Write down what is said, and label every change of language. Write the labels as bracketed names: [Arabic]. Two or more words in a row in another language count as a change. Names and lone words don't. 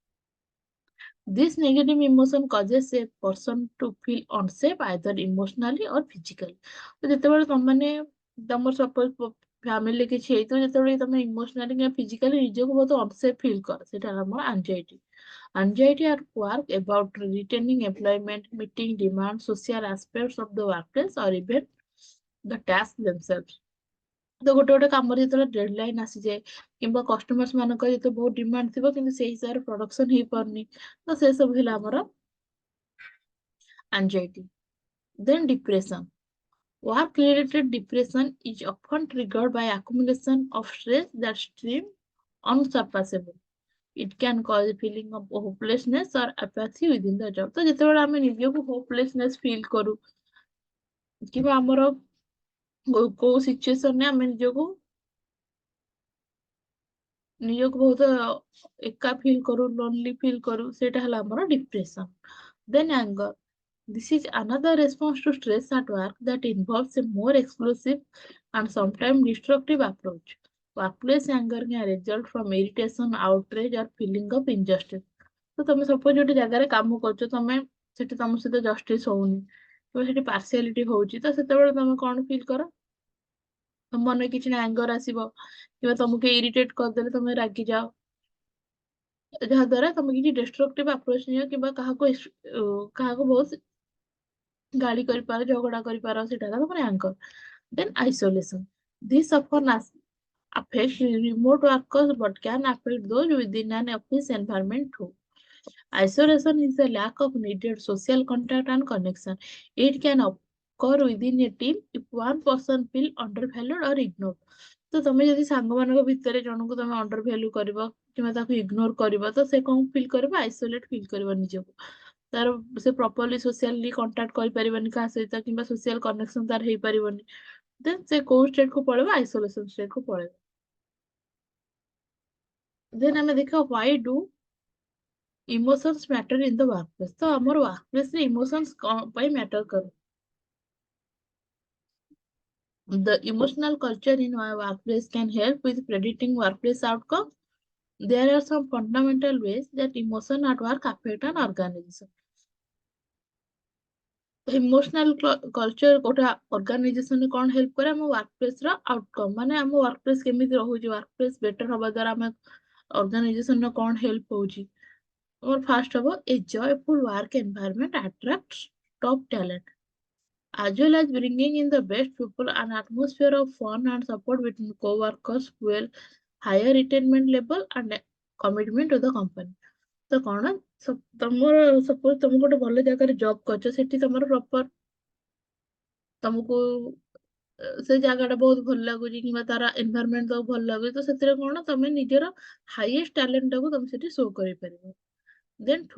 [English] This negative emotion causes a person to feel unsafe either emotionally or physically. [Odia] ତ ଯେତେବେଳେ ତମମାନେ ତମର [English] suppose family [Odia] କିଛି ହେଇଥିବ ଯେତେବେଳେ ତମେ ଇମୋସନାଲି କିମ୍ବା ଫିଜିକାଲି ନିଜକୁ ବହୁତ [English] unsafe feel [Odia] କର ସେଟା ହେଲା ଆମର anxiety. [English] Anxiety at work about retaining employment, meeting demands, social aspects of the workplace or even the tasks themselves. [Odia] ତ ଗୋଟେ ଗୋଟେ କାମରେ ଯେତେବେଳେ ଡେଡଲାଇନ୍ ଆସିଯାଏ କିମ୍ବା କଷ୍ଟମର୍ସ ମାନଙ୍କର ଯେତେ ବହୁତ ଡିମାଣ୍ଡ ଥିବ କିନ୍ତୁ ସେଇ ହିସାବରେ ପ୍ରଡକ୍ସନ ହେଇପାରୁନି ତ ସେ ସବୁ ହେଲା ଆମର anxiety. [English] Then depression. Work-related depression is often triggered by accumulation of stress that seem unsurpassable. It can cause a feeling of hopelessness or apathy within the job. [Odia] ତ ଯେତେବେଳେ ଆମେ ନିଜକୁ [English] hopelessness feel [Odia] କରୁ କିମ୍ବା ଆମର କୋଉ ସିଚୁଏସନରେ ଆମେ ନିଜକୁ ବହୁତ ଏକା ଫିଲ୍ କରୁ [English] lonely feel [Odia] କରୁ ସେଇଟା ହେଲା ଆମର ଡିପ୍ରେସନ। [English] ଦେନ୍ anger. This is another response to stress at work that involves a more exclusive and sometimes destructive approach. Workplace anger can result from irritation, outrage or feeling of injustice. [Odia] ତ ତମେ ସପୋଜ ଗୋଟେ ଜାଗାରେ କାମ କରୁଛ ତମେ ସେଠି ତମ ସହିତ ଜଷ୍ଟିସ ହଉନି କିମ୍ବା ସେଠି ପାର୍ସିଆଲିଟି ହଉଛି ତ ସେତେବେଳେ ତମେ କଣ ଫିଲ୍ କର ତମ ମନରେ କିଛି ନା ଆଙ୍ଗର ଆସିବ କିମ୍ବା ତମକୁ ଇରିଟେଟ କରିଦେଲେ ତମେ ରାଗିଯାଅ ଯାହା ଦ୍ୱାରା ତମେ କିଛି [English] destructive approach [Odia] ନିଅ କିମ୍ବା କାହାକୁ ବହୁତ ଗାଳି କରିପାର ଝଗଡା କରିପାର ସେଟା ହେଲା ତମର anger. [English] Then isolation. This often affects remote workers but can affect those within an office environment too. Isolation is the lack of needed social contact and connection. It can occur within a team if one person feel undervalued or ignored. [Odia] ତ ତମେ ଯଦି ସାଙ୍ଗମାନଙ୍କ ଭିତରେ ଜଣଙ୍କୁ ତମେ [English] under value [Odia] କରିବ କିମ୍ବା ତାକୁ ଇଗ୍ନୋର କରିବ ତ ସେ କଣ ଫିଲ୍ କରିବ [English] isolate feel [Odia] କରିବ ନିଜକୁ ତାର ସେ [English] properly socially contact [Odia] କରିପାରିବନି କାହା ସହିତ କିମ୍ବା [English] social connection [Odia] ତାର ହେଇପାରିବନି ଦେନ୍ ସେ କୋଉ ଷ୍ଟେଟ କୁ ପଳେଇବ [English] isolation state [Odia] କୁ ପଳେଇବ। ଦେନ୍ ଆମେ ଦେଖିବା [English] why do emotions matter in the workplace [Odia] ତ ଆମର workplace ରେ emotions କଣ ପାଇଁ matter କରେ। [English] The emotional culture in our workplace can help with predicting workplace outcome. There are some fundamental ways that emotion at work affect an organization. emotional culture [Odia] ଗୋଟେ ଅର୍ଗାନାଇଜେସନରେ କଣ ହେଲ୍ପ କରେ ଆମ ୱାର୍କପ୍ଲେସ ର ଆଉଟକମ୍ ମାନେ ଆମ ୱାର୍କପ୍ଲେସ କେମିତି ରହୁଛି [English] workplace better [Odia] ହବା ଦ୍ୱାରା ଆମେ ଅର୍ଗାନାଇଜେସନ ର କଣ ହେଲ୍ପ ହଉଛି। [English] ଆମର first hub a joyful work environment attract top talent as well as bringing in the best people. An atmosphere of fun and support between co-workers will higher retention level and commitment to the company. [Odia] ତ କଣ ତମର ସପୋଜ ତମେ ଗୋଟେ ଭଲ ଜାଗାରେ ଜବ କରୁଛ ସେଠି ତମର ପ୍ରପର ତମକୁ ସେ ଜାଗା ଟା ବହୁତ ଭଲ ଲାଗୁଛି କିମ୍ବା ତାର ଏନଭାୟରନମେଣ୍ଟ ତମକୁ ଭଲ ଲାଗୁଛି ତ ସେଥିରେ କଣ ତମେ ନିଜର [English] highest talent [Odia] ଟାକୁ ତମେ ସେଠି ଶୋ କରିପାରିବ।